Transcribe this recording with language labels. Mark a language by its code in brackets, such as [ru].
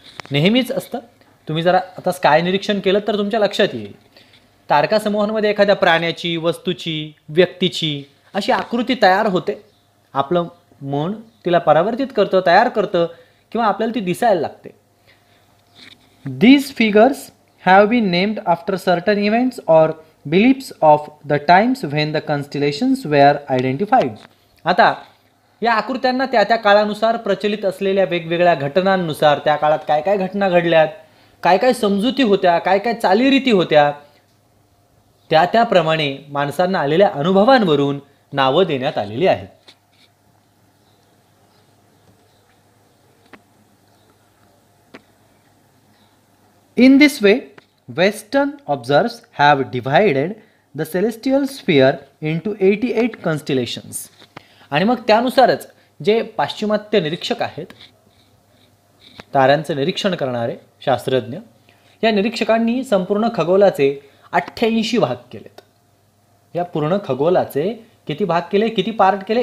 [mr] नेहमीच असतं, तुम्ही जरा आता स्काय निरीक्षण केलं तर तुमच्या लक्षात येईल, तारका समूहांमध्ये एखाद्या प्राण्याची, वस्तूची, व्यक्तीची अशी आकृती तयार होते. आपलं मन तिला परावर्तित करतं, तयार करतं किंवा आपल्याला ती दिसायला लागते. [en] These figures have been named after certain events or beliefs of the times when the constellations were identified. [mr] आता या आकृत्यांना त्या त्या काळानुसार प्रचलित असलेल्या वेगवेगळ्या घटनांनुसार, त्या काळात काय काय घटना घडल्यात, काय काय समजुती होत्या, काय काय चालीरीती होत्या, त्या त्याप्रमाणे माणसांना आलेल्या अनुभवांवरून नावं देण्यात आलेली आहेत. [en] In this way, Western observers have divided the celestial sphere into 88 constellations. [mr] आणि मग त्यानुसारच जे पाश्चिमात्य निरीक्षक आहेत, ताऱ्यांचे निरीक्षण करणारे शास्त्रज्ञ, या निरीक्षकांनी संपूर्ण खगोलाचे 88 भाग केलेत. या पूर्ण खगोलाचे किती भाग केले, किती पार्ट केले?